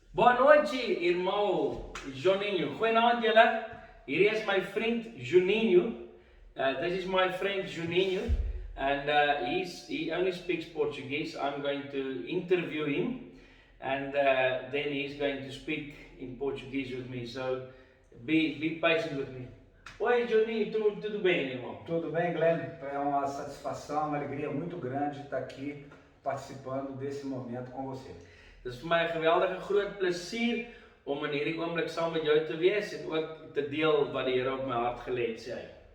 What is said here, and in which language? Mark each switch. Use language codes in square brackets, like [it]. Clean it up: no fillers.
[pt] Boa noite, irmão Juninho. [af] Goeienaand julle. Hier is [en] my friend Juninho. This is my friend Juninho, and he only speaks Portuguese. I'm going to interview him, and then he's going to speak in Portuguese with me. So be patient with me. [pt] Oi, Juninho, tudo bem, irmão? Tudo bem, Glenn? É uma satisfação, uma alegria muito grande estar aqui participando desse momento com você. [af] Dit is vir my 'n geweldige groot plesier om in hierdie oomblik saam met jou te wees en ook te deel wat die Here op my hart gelê het, sê hy.